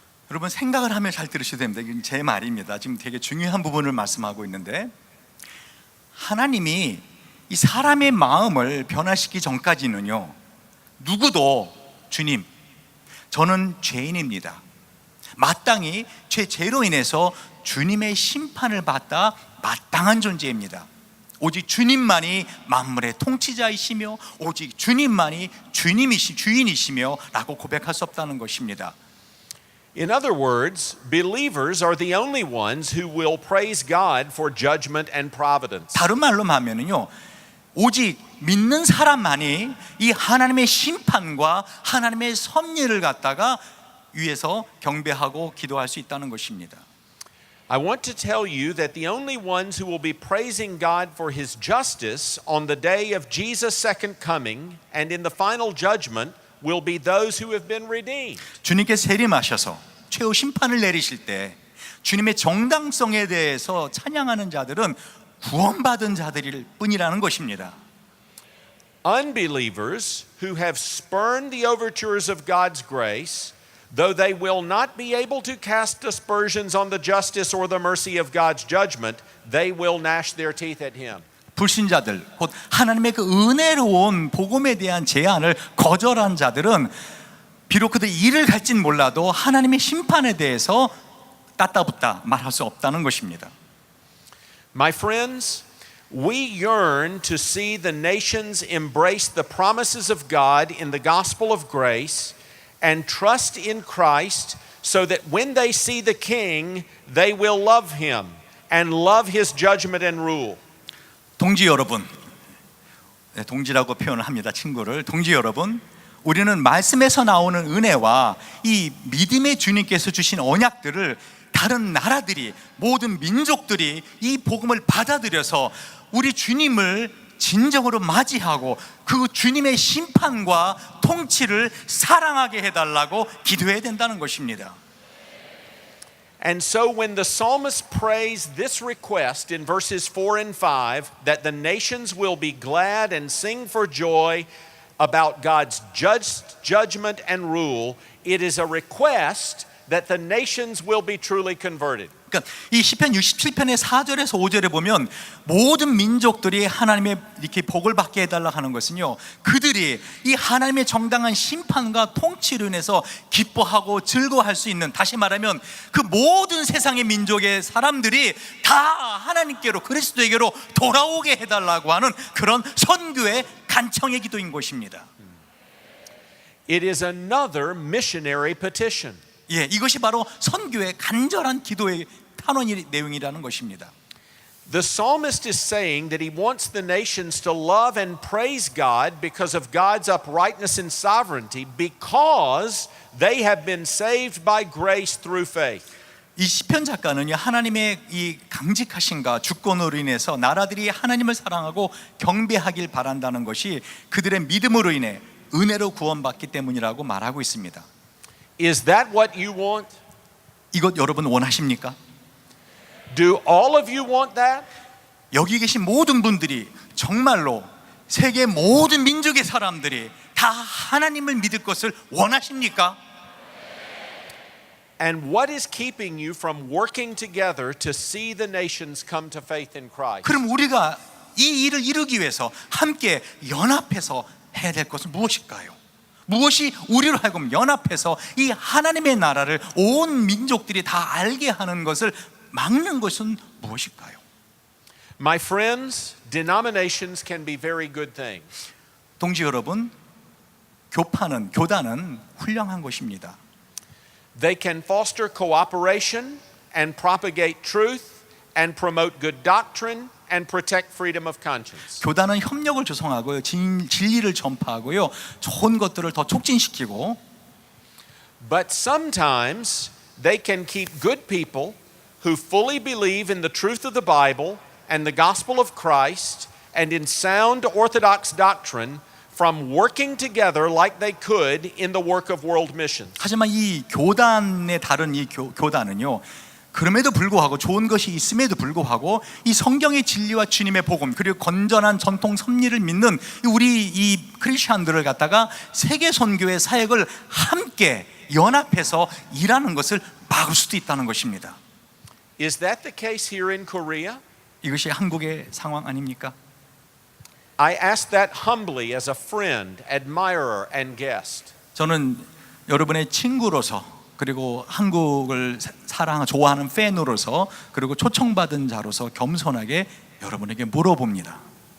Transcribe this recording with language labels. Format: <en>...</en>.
<ko>여러분 생각을 하면 잘 들으셔야 됩니다. 이건 제 말입니다. 지금 되게 중요한 부분을 말씀하고 있는데, 하나님이 이 사람의 마음을 변화시키기 전까지는요, 누구도 주님, 저는 죄인입니다, 마땅히 죄로 인해서 주님의 심판을 받아 마땅한 존재입니다, 오직 주님만이 만물의 통치자이시며 오직 주님만이 주인이시며 라고 고백할 수 없다는 것입니다.</ko> <en>In other words, believers are the only ones who will praise God for judgment and providence.</en> <ko>다른 말로 하면은요, 오직 믿는 사람만이 이 하나님의 심판과 하나님의 섭리를 갖다가 위에서 경배하고 기도할 수 있다는 것입니다.</ko> <en>I want to tell you that the only ones who will be praising God for his justice on the day of Jesus' second coming and in the final judgment will be those who have been redeemed.</en> <ko>주님께 세림하셔서 최후 심판을 내리실 때 주님의 정당성에 대해서 찬양하는 자들은 구원받은 자들일 뿐이라는 것입니다.</ko> <en>Unbelievers who have spurned the overtures of God's grace, Though they will not be able to cast aspersions on the justice or the mercy of God's judgment, they will gnash their teeth at him.</en> <ko>불신자들, 곧 하나님의 그 은혜로운 복음에 대한 제안을 거절한 자들은 비록 그들 이를 갈진 몰라도 하나님의 심판에 대해서 따따붙다 말할 수 없다는 것입니다.</ko> <en>My friends, we yearn to see the nations embrace the promises of God in the gospel of grace and trust in Christ so that when they see the King, they will love him and love his judgment and rule.</en> <ko>동지 여러분, 동지라고 표현을 합니다. 친구를. 동지 여러분, 우리는 말씀에서 나오는 은혜와 이 믿음의 주님께서 주신 언약들을 다른 나라들이, 모든 민족들이 이 복음을 받아들여서 우리 주님을 진정으로 맞이하고 그 주님의 심판과 통치를 사랑하게 해달라고 기도해야 된다는 것입니다.</ko> <en>And so when the psalmist prays this request in verses 4 and 5, that the nations will be glad and sing for joy about God's judgment and rule, it is a request that the nations will be truly converted.</en> <ko>그러니까 이 시편 67편의 4절에서 5절에 보면 모든 민족들이 하나님의 이렇게 복을 받게 해달라 하는 것은요, 그들이 이 하나님의 정당한 심판과 통치로 인해서 기뻐하고 즐거워할 수 있는, 다시 말하면 그 모든 세상의 민족의 사람들이 다 하나님께로, 그리스도에게로 돌아오게 해달라고 하는 그런 선교의 간청의 기도인 것입니다.</ko> <en>It is another missionary petition.</en> <ko>예, 이것이 바로 선교의 간절한 기도의 탄원의 내용이라는 것입니다.</ko> <en>The psalmist is saying that he wants the nations to love and praise God because of God's uprightness and sovereignty, because they have been saved by grace through faith.</en> <ko>이 시편 작가는요, 하나님의 이 강직하신가 주권으로 인해서 나라들이 하나님을 사랑하고 경배하길 바란다는 것이 그들의 믿음으로 인해 은혜로 구원받기 때문이라고 말하고 있습니다.</ko> <en>Is that what you want?</en> <ko>이것 여러분 원하십니까?</ko> <en>Do all of you want that?</en> <ko>여기 계신 모든 분들이 정말로 세계 모든 민족의 사람들이 다 하나님을 믿을 것을 원하십니까?</ko> <en>And what is keeping you from working together to see the nations come to faith in Christ?</en> <ko>그럼 우리가 이 일을 이루기 위해서 함께 연합해서 해야 될 것은 무엇일까요? 무엇이 우리로 하여금 연합해서 이 하나님의 나라를 온 민족들이 다 알게 하는 것을 막는 것은 무엇일까요?</ko> <en>My friends, denominations can be very good things.</en> <ko>동지 여러분, 교단은 훌륭한 것입니다.</ko> <en>They can foster cooperation and propagate truth and promote good doctrine and protect freedom of conscience.</en> <ko>교단은 협력을 조성하고요, 진리를 전파하고요, 좋은 것들을 더 촉진시키고,</ko> <en>But sometimes they can keep good people who fully believe in the truth of the Bible and the gospel of Christ and in sound orthodox doctrine from working together like they could in the work of world missions.</en> <ko>하지만 이 교단의 다른 이 교단은요, 그럼에도 불구하고 좋은 것이 있음에도 불구하고 이 성경의 진리와 주님의 복음, 그리고 건전한 전통 섭리를 믿는 우리 이 크리스천들을 갖다가 세계 선교의 사역을 함께 연합해서 일하는 것을 막을 수도 있다는 것입니다.</ko> <en>Is that the case here in Korea?</en> <ko>이것이 한국의 상황 아닙니까?</ko> <en>I ask that humbly as a friend, admirer, and guest.</en> <ko>저는 여러분의 친구로서, 그리고 한국을 좋아하는 팬으로서, 그리고 초청받은 자로서 겸손하게 여러분에게 물어봅니다.</ko>